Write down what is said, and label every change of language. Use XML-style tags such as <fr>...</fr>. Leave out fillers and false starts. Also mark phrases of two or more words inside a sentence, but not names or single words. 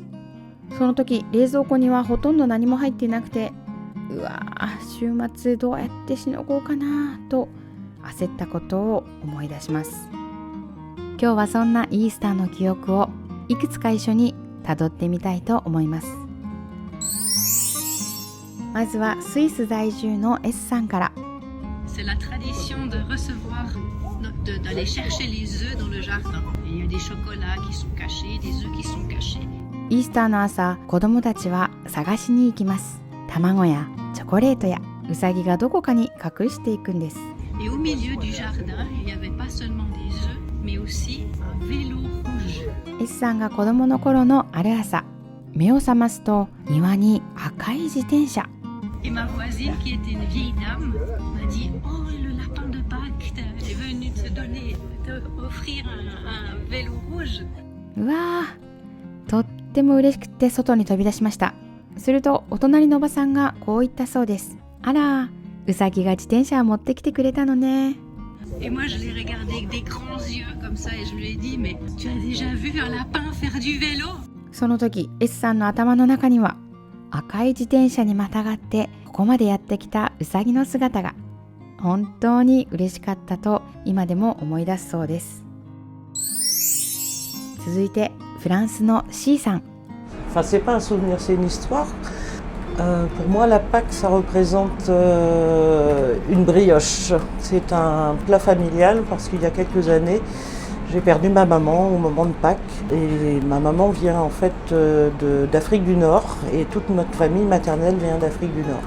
<ja>その時冷蔵庫にはほとんど何も入っていなくて、週末どうやってしのごうかなと焦ったことを思い出します。今日はそんなイースターの記憶をいくつか一緒にたどってみたいと思います。まずはスイス在住の S さんから。</ja> <fr>C'est la tradition de recevoir, d'aller chercher les œufs dans le jardin. Il y a des chocolats qui sont cachés, des œufs qui sont cachés.</fr> <ja>イースターの朝、子供たちは探しに行きます。卵やチョコレートやウサギがどこかに隠していくんです。</ja> <fr>Et au milieu du jardin, il n'y avait pas seulement des œufs, mais aussi un vélo rouge.</fr> <ja>S さんが子供の頃のある朝、目を覚ますと庭に赤い自転車。</ja> <fr>Et ma voisine, qui était une vieille dame, m'a dit « Oh, le lapin de Pâques est venu t'offrir un vélo rouge. »</fr> <ja>うわー、とっても嬉しくて外に飛び出しました。するとお隣のおばさんがこう言ったそうです。あら、うさぎが自転車を持ってきてくれたのね。</ja> <fr>Et moi, je l'ai regardé avec des grands yeux comme ça et je lui ai dit « Mais tu as déjà vu un lapin faire du vélo ?»</fr> <ja>その時 S さんの頭の中には赤い自転車にまたがってここまでやってきたうさぎの姿が。本当に嬉しかったと今でも思い出すそうです。続いてフランスの C さん。</ja> <fr>Enfin, c'est pas un souvenir, c'est une histoire. Pour moi, la Pâques, ça représente une brioche. C'est un plat familial parce qu'il y a quelques années, j'ai perdu ma maman au moment de Pâques. Et ma maman vient en fait d'Afrique du Nord et toute notre famille maternelle vient d'Afrique du Nord.</fr>